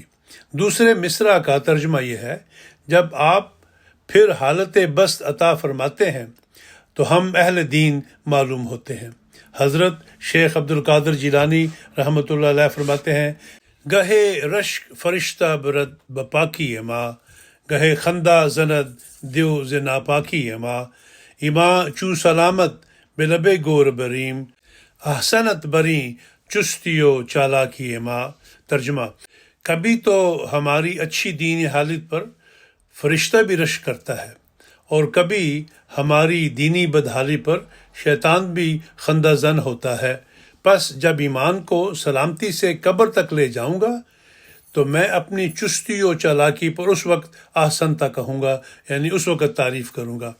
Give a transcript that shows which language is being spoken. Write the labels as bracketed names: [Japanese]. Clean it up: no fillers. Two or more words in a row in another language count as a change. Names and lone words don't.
[Urdu] دوسرے مصرع کا ترجمہ یہ ہے جب آپ پھر حالت بست عطا فرماتے ہیں تو ہم اہل دین معلوم ہوتے ہیں۔ حضرت شیخ عبد القادر جیلانی رحمۃ اللہ علیہ فرماتے ہیں [Persian] گہے رشک فرشتہ برد بپاکی اما، گہے خندہ زند دیو ز ناپاکی اما، اما چو سلامت بلب گور بریم، احسنت بری چستیو چالاکی اما۔ [Urdu] ترجمہ، کبھی تو ہماری اچھی دینی حالت پر فرشتہ بھی رشک کرتا ہے اور کبھی ہماری دینی بدحالی پر شیطان بھی خندہ زن ہوتا ہے، پس جب ایمان کو سلامتی سے قبر تک لے جاؤں گا تو میں اپنی چستی و چالاکی پر اس وقت احسنتا کہوں گا، یعنی اس وقت تعریف کروں گا۔